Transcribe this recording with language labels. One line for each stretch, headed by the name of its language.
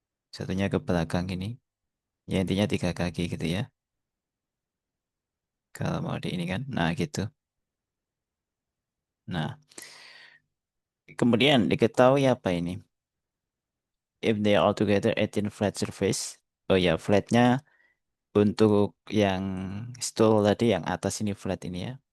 Indonesian: Satunya ke belakang ini. Ya intinya 3 kaki gitu ya. Kalau mau di ini kan. Nah gitu. Nah, kemudian diketahui apa ini?
English: If they are all together 18 flat surface.
Indonesian: Oh ya, flatnya untuk yang stool tadi yang atas ini flat ini ya.